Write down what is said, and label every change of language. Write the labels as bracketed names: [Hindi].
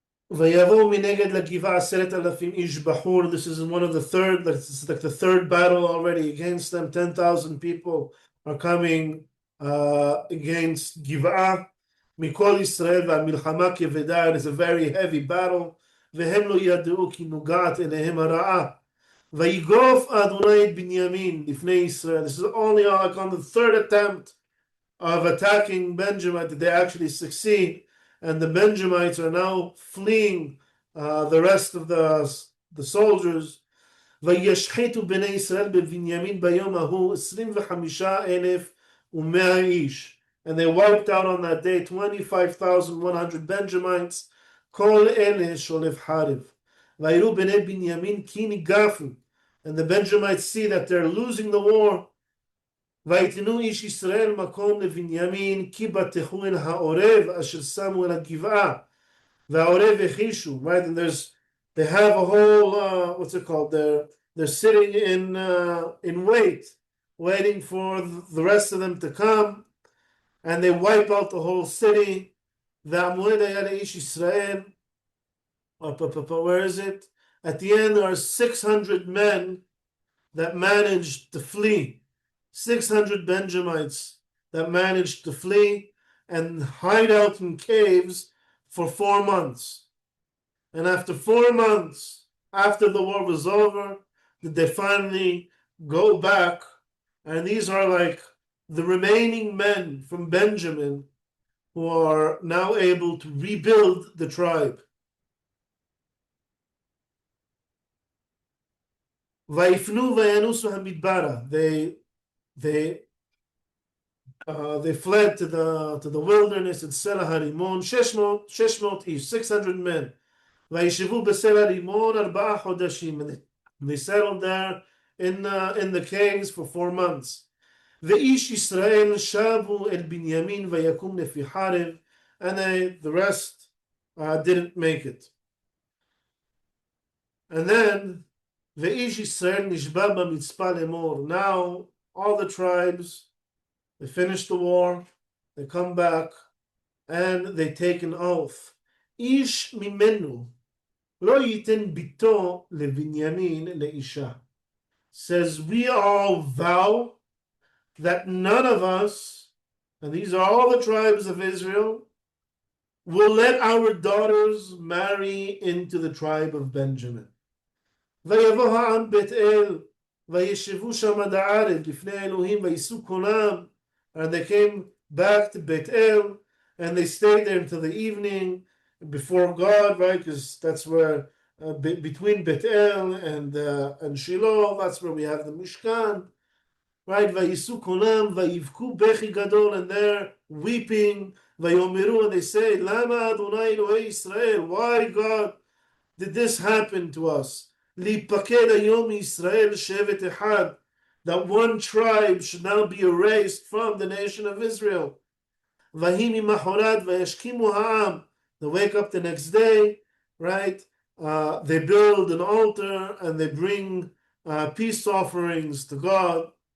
[Hebrew] ויבואו מנגד לגבעה 10,000 איש בחור. [English] This is one of the third, this is like the third battle already against them. 10,000 people are coming against Giv'ah. [Hebrew] מכל ישראל והמלחמה כבדה. [English] It is a very heavy battle. [Hebrew] והם לא ידעו כי נוגעת אליהם הרעה. ויגוף אדוני את בנימין לפני ישראל. [English] This is only like on the third attempt of attacking Benjamin that they actually succeed, and the Benjamites are now fleeing the rest of the soldiers. [Hebrew] וישחיתו בני ישראל בבנימין ביום ההוא 25,100 איש. [English] And they wiped out on that day 25,100 Benjamites. [Hebrew] כל אלה שולף חרב. ויראו בני בנימין כי ניגפו. [English] And the Benjamites see that they're losing the war. [Hebrew] ויתנו איש ישראל מקום לבנימין כי בטחו אל העורב אשר שמו אל הגבעה. והעורב החישו. [English] Right? And they have a whole, what's it called? They're sitting in waiting for the rest of them to come, and they wipe out the whole city. [Hebrew] והמועד היה לאיש ישראל. [English] Where is it? At the end, there are 600 men that managed to flee. 600 Benjamites that managed to flee and hide out in caves for 4 months. And after 4 months, after the war was over, did they finally go back. And these are like the remaining men from Benjamin who are now able to rebuild the tribe. [Hebrew] ויפנו וינוסו המדברה. [English] They fled to the wilderness in Sela Harimon. 600 ish, 600 men. [Hebrew] וישבו בסלע רימון 4 חודשים. [English] And they settled there in the caves for 4 months. [Hebrew] ואיש ישראל שבו אל בנימין ויקום לפי חרב. [English] And the rest didn't make it. And then [Hebrew] ואיש ישראל נשבע במצפה לאמור. [English] Now all the tribes, they finish the war, they come back, and they take an oath. [Hebrew] איש ממנו לא ייתן ביתו לבנימין לאישה. [English] Says, we all vow that none of us, and these are all the tribes of Israel, will let our daughters marry into the tribe of Benjamin. [Hebrew] ויבוא העם בית אל, וישבו שם עד הערב לפני האלוהים, ויישאו קונם. [English] And they came back to Beit El, and they stayed there until the evening before God, right? Because that's where, between Beit El and Shiloh, that's where we have the Mishkan, right? [Hebrew] ויישאו קונם, ויבכו בכי גדול, [English] and they're weeping, [Hebrew] ויאמרו, [English] and they say, [Hebrew] למה אדוני אלוהי ישראל? [English] Why, God, did this happen to us? [Hebrew] להיפקד היום מישראל שבט אחד. [English] That one tribe should now be erased from the nation of Israel. They wake up the next day, right? They build an altar and they bring peace offerings to God.